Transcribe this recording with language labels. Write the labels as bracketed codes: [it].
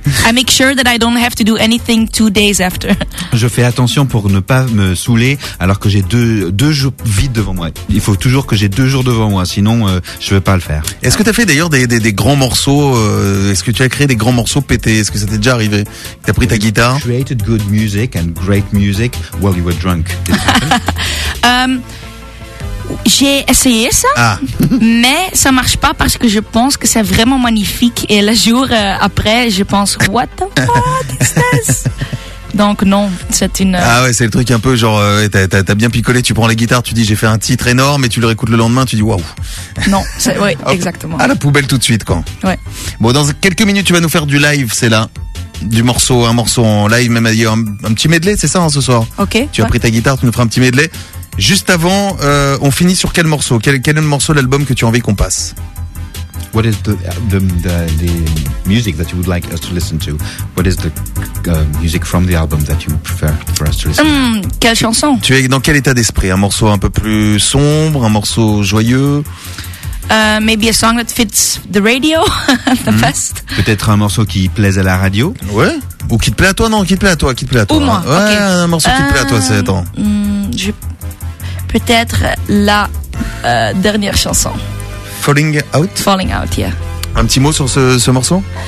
[en] I make sure that I don't have to do anything 2 days after. [fr] Je fais attention pour ne pas me saouler alors que j'ai deux jours vides devant moi. Il faut toujours que j'ai deux jours devant moi, sinon je ne vais pas le faire. Est-ce que tu as fait d'ailleurs des grands morceaux est-ce que tu as créé des grands morceaux pétés? Est-ce que ça t'est déjà arrivé? Tu as pris ta guitare? [en] Created good music and great music while you were drunk. [fr] J'ai essayé ça, mais ça marche pas parce que je pense que c'est vraiment magnifique et le jour après, je pense [en] What the fuck is this? [fr] Donc non, c'est une ah ouais, c'est le truc un peu genre t'as bien picolé, tu prends la guitare, tu dis j'ai fait un titre énorme, et tu le réécoutes le lendemain, tu dis waouh. Non, c'est, ouais, exactement. À la poubelle tout de suite, quoi. Ouais. Bon, dans quelques minutes, tu vas nous faire du live, c'est là. Du morceau, un morceau en live, même un petit medley, c'est ça, hein, ce soir. Ok. Tu as pris ta guitare, tu nous feras un petit medley. Juste avant, on finit sur quel morceau? Quel est le morceau, l'album que tu as envie qu'on passe? [en] What is the music that you would like us to listen to? What is the music from the album that you prefer for us to listen to? [fr] Quelle chanson? Tu es dans quel état d'esprit? Un morceau un peu plus sombre, un morceau joyeux? [en] Maybe a song that fits the radio, the best. [fr] Peut-être un morceau qui plaise à la radio. Ouais. Ou qui te plaît à toi? Non, qui te plaît à toi. Ou moi. Ouais, okay. Un morceau qui te plaît à toi, c'est attends. Peut-être la dernière chanson. Falling Out? [en] Falling Out, yeah. [fr] Un petit mot sur ce morceau?